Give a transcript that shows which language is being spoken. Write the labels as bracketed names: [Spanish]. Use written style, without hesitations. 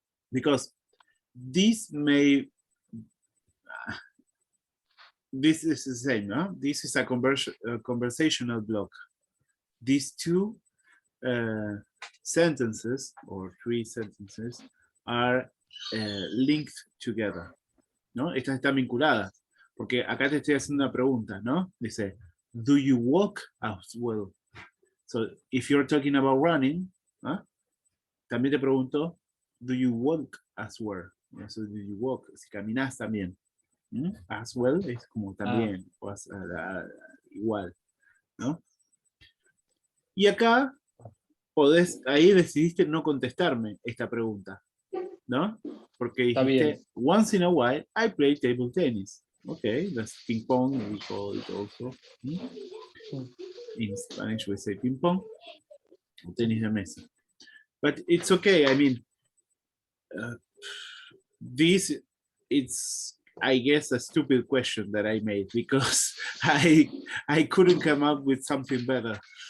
[English] Because this may, this is the same, no? This is a conversational block. These two sentences or three sentences are linked together, ¿no? [Spanish] Estas están vinculadas, porque acá te estoy haciendo una pregunta, ¿no? [English] Dice, do you walk as well? So, if you're talking about running, ¿no? [Spanish] También te pregunto, [English] do you walk as well? So, do you walk? [Spanish] Si caminas también. As well es como también, o igual, ¿no? Y acá podés, ahí decidiste no contestarme esta pregunta, ¿no? Porque dijiste, [English] once in a while, I play table tennis. Okay, that's ping pong, we call it also. In Spanish, we say ping pong, or tenis de mesa. But it's okay, I mean, this, it's, I guess, a stupid question that I made because I couldn't come up with something better.